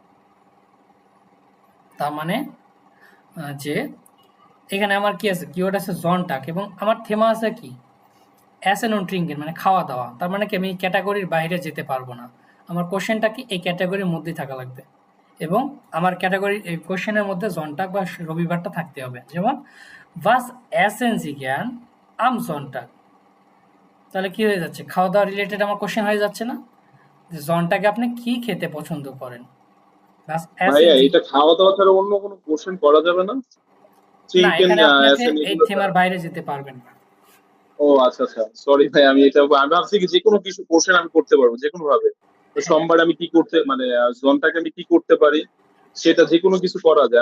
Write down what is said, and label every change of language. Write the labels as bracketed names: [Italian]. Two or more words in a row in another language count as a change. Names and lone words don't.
[Bangla] তার মানে যে এখানে আমার কি আছে, কিওয়ার্ড আছে জনটাগ, এবং আমার থেমা আছে কি [German] essen und trinken, [Bangla] মানে খাওয়া দাওয়া। তার মানে কি আমি এই ক্যাটাগরির বাইরে যেতে পারবো না। আমার কোশ্চেনটা কি এই ক্যাটাগরির মধ্যেই থাকা লাগবে, এবং আমার ক্যাটাগরি এই কোশ্চেনের মধ্যে জনটাগ বা রবিবারটা থাকতে হবে। যেমন [German] was essen Sie gern am Sonntag? [Bangla] তাহলে কি হয়ে যাচ্ছে, খাওয়া দাওয়া রিলেটেড আমার কোশ্চেন হয়ে যাচ্ছে না, যে জনটাকে আপনি কি খেতে পছন্দ করেন। [German] was essen [Bangla] ভাইয়া, [German] Sie, [Bangla] এটা খাওয়া দাওয়া ছাড়া অন্য কোনো কোশ্চেন করা যাবে না? না চিকেন, এখানে আপনাকে এসএন এই এগুলো থেমার ছাড়া? বাইরে যেতে পারবেন না। ও আচ্ছা আচ্ছা, সরি ভাই, আমি ভাবছি কি যে কোনো কিছু কোশ্চেন আমি করতে পারবো যে কোনো ভাবে। তো হ্যাঁ, সোমবার আমি কি করতে, মানে জনটাকে আমি কি করতে পারি, সেটা যে কোনো কিছু করা যায়।